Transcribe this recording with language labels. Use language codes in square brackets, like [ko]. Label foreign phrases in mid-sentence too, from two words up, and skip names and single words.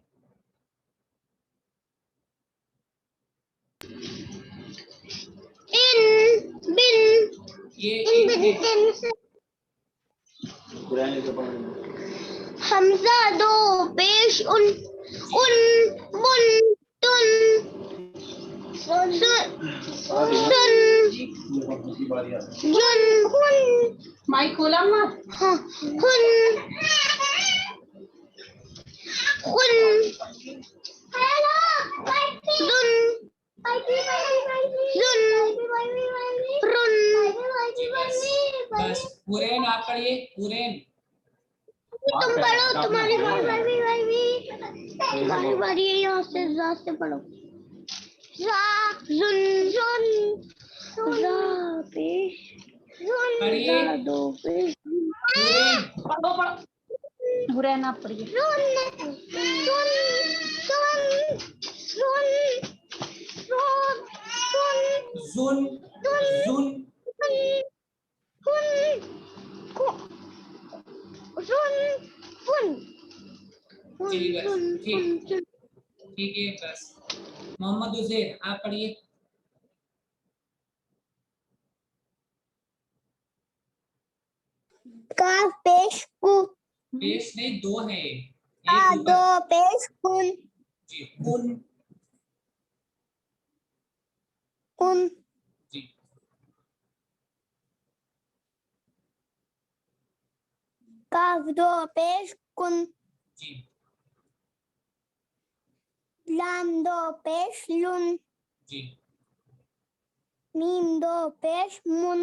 [hi] इन बिन ये इन इन बिन है। इन हमजा दो पेश उन उन बुन तुन सुन सुन जुन हुन माइक खोला मत। हाँ, हुन हुन जुन जुन रुन जी बस हुरैन आप पढ़िए, हुरैन। तुम पढ़ो, तुम्हारी तुम्हारी बारी है, यहाँ से पढ़ो। जा जुन जुन जा पेश जुन पढ़िए जा दो पेश हुरैन। पढ़ो पढ़ो। हुरैन आप पढ़िए। जुन जुन जुन जुन जुन जुन जुन जी बस ठीक, ठीक है बस। मोहम्मद उजैर आप पढ़िए। काफ पेश कु पेश नहीं, दो है, आ एक दो ऊपर। पेश कुन जी कुन। कुन जी काफ दो पेश कुन जी लाम दो पेश लुन जी मीम दो पेश मुन